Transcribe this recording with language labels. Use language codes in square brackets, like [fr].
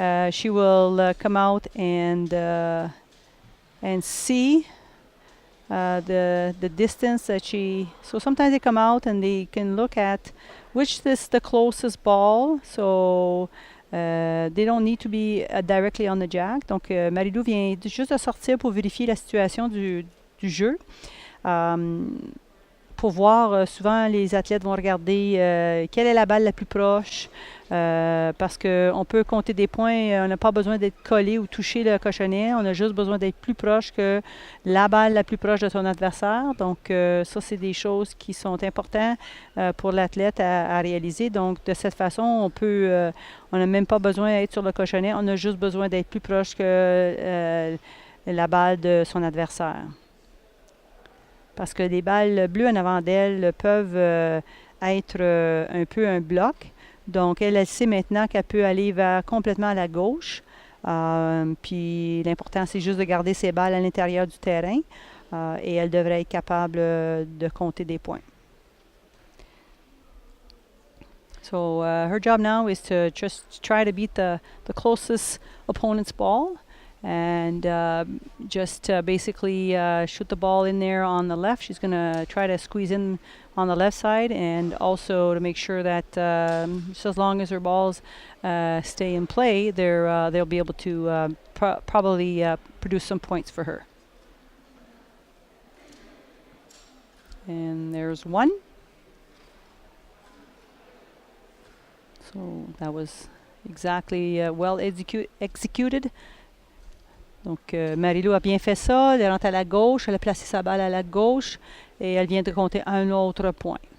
[en] She will come out and see the distance that she. So sometimes they come out and they can look at which is the closest ball. So they don't need to be directly on the jack. [fr] Donc, Marylou vient juste de sortir pour vérifier la situation du jeu. Pour voir, souvent les athlètes vont regarder quelle est la balle la plus proche, parce qu'on peut compter des points, on n'a pas besoin d'être collé ou toucher le cochonnet, on a juste besoin d'être plus proche que la balle la plus proche de son adversaire. Donc ça, c'est des choses qui sont importantes pour l'athlète à réaliser. Donc de cette façon, on n'a même pas besoin d'être sur le cochonnet, on a juste besoin d'être plus proche que la balle de son adversaire. Parce que les balles bleues en avant d'elle peuvent être un peu un bloc. Donc, elle sait maintenant qu'elle peut aller complètement à la gauche. Puis, l'important, c'est juste de garder ses balles à l'intérieur du terrain. Et elle devrait être capable de compter des points. [en] So, her job now is to just try to beat the closest opponent's ball. And just basically shoot the ball in there on the left. She's going to try to squeeze in on the left side, and also to make sure that just as long as her balls stay in play, they'll be able to probably produce some points for her. And there's one. So that was exactly well executed. [fr] Donc, Marylou a bien fait ça. Elle rentre à la gauche. Elle a placé sa balle à la gauche. Et elle vient de compter un autre point.